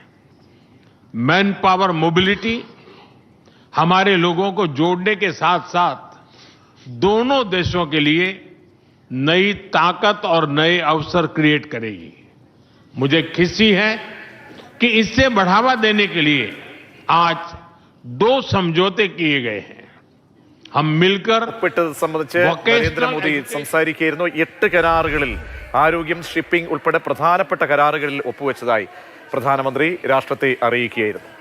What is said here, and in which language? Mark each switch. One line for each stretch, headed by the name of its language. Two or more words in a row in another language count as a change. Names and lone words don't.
English: man power mobility
Hindi: हमारे लोगों को जोड़ने के साथ साथ दोनों देशों के लिए नई ताकत और नए अवसर क्रिएट करेगी। मुझे खुशी है कि इससे बढ़ावा देने के लिए आज 2 समझौते किए गए हैं। हम मिलकर
Malayalam: ഒപ്പിട്ടത് സംബന്ധിച്ച് നരേന്ദ്രമോദി സംസാരിക്കുകയായിരുന്നു. 8 കരാറുകളിൽ ആരോഗ്യം, ഷിപ്പിംഗ് ഉൾപ്പെടെ പ്രധാനപ്പെട്ട കരാറുകളിൽ ഒപ്പുവെച്ചതായി പ്രധാനമന്ത്രി രാഷ്ട്രത്തെ അറിയിക്കുകയായിരുന്നു.